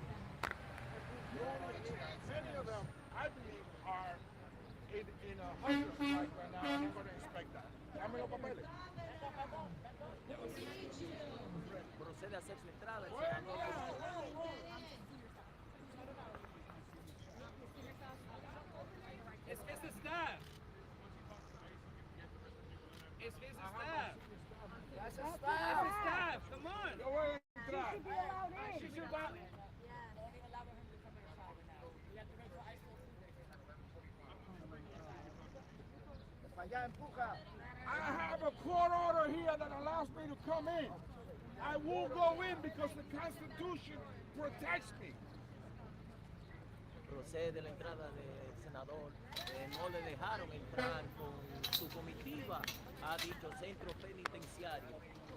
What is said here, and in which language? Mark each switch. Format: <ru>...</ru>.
<en>Many of them, I believe, are in a hundred like right now, and I'm going to inspect that.</en> <es>Dame los papeles. Procede a hacer su entrada.</es> <en>It's the staff. It's his staff. That's a It's staff. his staff. Come on.</en> <es>Yo voy a entrar.</es> <en>She should buy- I have a court order here that allows me to come in. I will go in because the Constitution protects me.</en> <es>procede la entrada del senador. No le dejaron entrar con su comitiva a dicho centro penitenciario.</es>